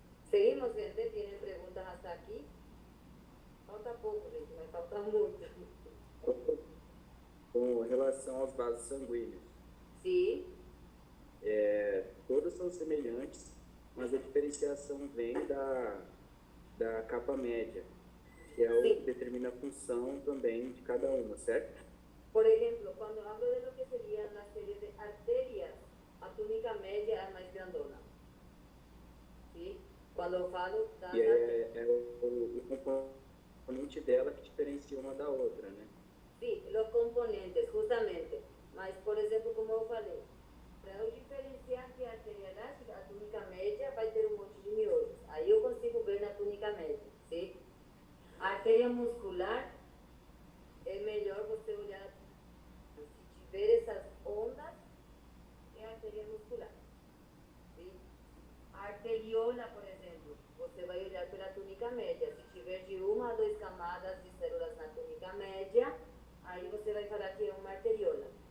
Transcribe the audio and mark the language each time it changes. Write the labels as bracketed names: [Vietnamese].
[Spanish] Seguimos, gente. ¿Tienen preguntas hasta aquí? [Portuguese] Falta pouco, gente, mas falta muito. Com relação aos vasos sanguíneos, Sim, todos são semelhantes, mas a diferenciação vem da capa média, que é o que determina a função também de cada uma, certo? [Spanish] por ejemplo, cuando hablo de lo que serían las series de arterias, a túnica media es más grandona. ¿Sí? Cuando falo das [Portuguese] E é o componente dela que diferencia uma da outra, né? [Spanish] sí, los componentes, justamente. [Portuguese] Mas, por ejemplo, como eu falei, para eu diferenciar que a arteria elástica, a túnica média vai ter um monte de miolos. Aí eu consigo ver na túnica média, ¿sí? A arteria muscular, é melhor você olhar, se tiver essas ondas, é a arteria muscular, ¿sí? A arteriola, por exemplo, você vai olhar pela túnica média. Se tiver de 1 a 2 camadas de células na túnica média, aí você vai falar que é uma arteriola.